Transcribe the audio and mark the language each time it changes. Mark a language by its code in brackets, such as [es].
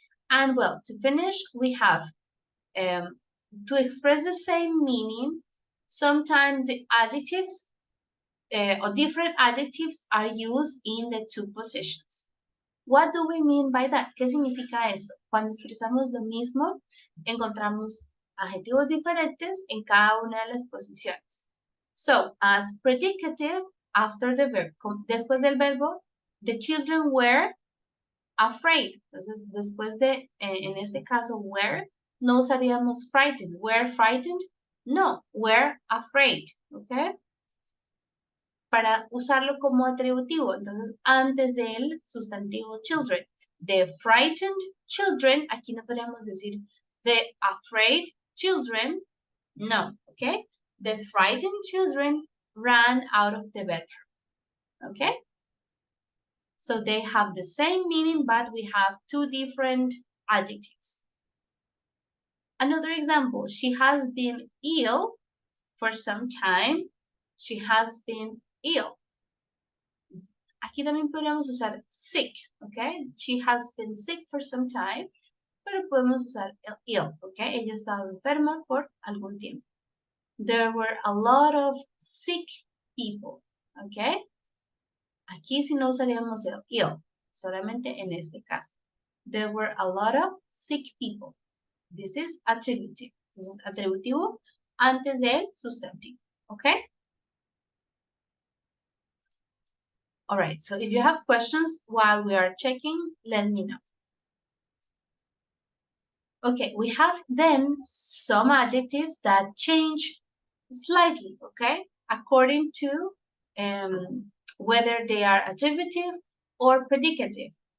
[en] And well, to finish, we have to express the same meaning, sometimes the adjectives or different adjectives are used in the two positions. What do we mean by that? [es] ¿Qué significa esto? Cuando expresamos lo mismo, encontramos adjetivos diferentes en cada una de las posiciones. [en] So, as predicative, after the verb, [es] después del verbo, [en] the children were afraid. [es] Entonces, después de, en este caso, were, no usaríamos frightened. [en] Were frightened? [es] No, [en] were afraid, [es] ¿ok? Para usarlo como atributivo, entonces, antes del sustantivo children. [en] The frightened children, [es] aquí no podemos decir [en] the afraid children, [es] no, ¿ok? [en] The frightened children ran out of the bedroom, ¿ok? So they have the same meaning, but we have two different adjectives. Another example, she has been ill for some time. She has been ill. [es] Aquí también podríamos usar sick, ¿ok? [en] She has been sick for some time, [es] pero podemos usar ill, ¿ok? Ella estaba enferma por algún tiempo. [en] There were a lot of sick people, ¿ok? [es] Aquí sí no usaríamos el ill, solamente en este caso. [en] There were a lot of sick people. This is attributive. [es] Entonces, atributivo antes del sustantivo, ¿ok? [en] All right, so if you have questions while we are checking, let me know. Okay, we have then some adjectives that change slightly, okay, according to whether they are attributive or predicative.